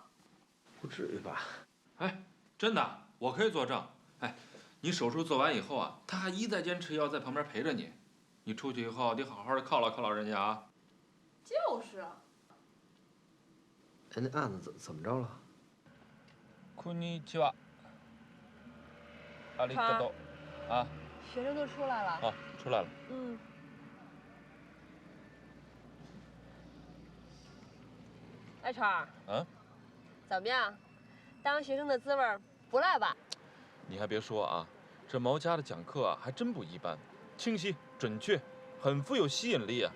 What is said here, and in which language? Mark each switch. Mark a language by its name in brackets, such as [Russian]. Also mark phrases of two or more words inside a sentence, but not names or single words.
[Chinese] 不至于吧？哎，真的，我可以作证。哎，你手术做完以后啊，他还一再坚持要在旁边陪着你。你出去以后得好好的犒劳犒劳人家啊。就是啊。哎，那案子怎么着了？ [Japanese] こんにちは。ありがとう。 [Chinese] 啊。学生都出来了。啊，出来了。嗯。哎，川儿。嗯。怎么样？当学生的滋味不赖吧？你还别说啊，这毛家的讲课啊还真不一般，清晰、准确，很富有吸引力啊。